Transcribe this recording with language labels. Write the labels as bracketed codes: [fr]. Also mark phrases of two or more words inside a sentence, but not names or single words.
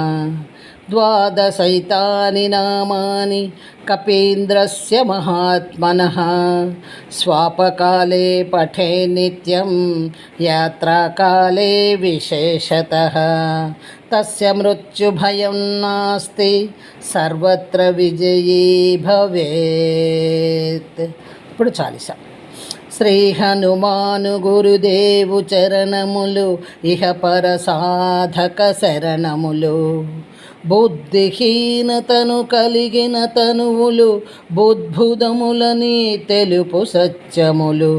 [sa] द्वादशैतानि नामानि कपीन्द्रस्य महात्मनः स्वापकाले पठे नित्यं यात्राकाले विशेषतः. तस्य मृत्युभयं नास्ति सर्वत्र विजयी भवेत्. [te] ఇప్పుడు చాలీసా. శ్రీ హనుమాను గురుదేవు చరణములు ఇహ పర సాధక శరణములు. బుద్ధిహీనతను కలిగిన తనువులు బుద్భుదములని తెలుపు సత్యములు.